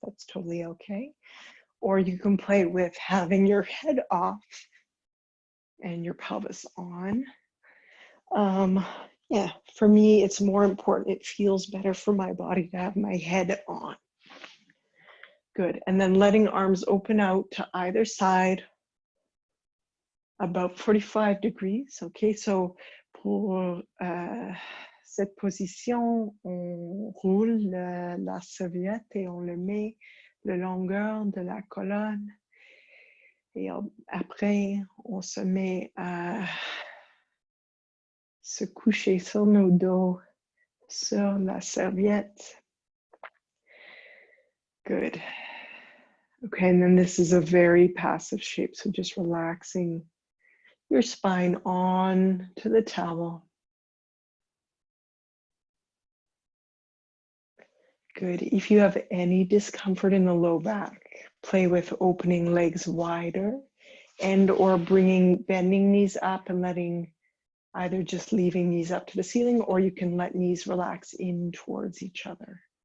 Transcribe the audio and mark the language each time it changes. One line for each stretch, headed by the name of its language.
English: That's totally okay. Or you can play with having your head off and your pelvis on. Yeah, for me, it's more important. It feels better for my body to have my head on. Good, and then letting arms open out to either side, about 45 degrees.
French: Okay, so pour cette position, on roule la serviette et on le met le longueur de la colonne. Et après, on se met à se coucher sur nos dos, sur la serviette.
English: Good. Okay, and then this is a very passive shape, so just relaxing your spine on to the towel. Good. If you have any discomfort in the low back, play with opening legs wider and or bending knees up and letting either just leaving knees up to the ceiling, or you can let knees relax in towards each other.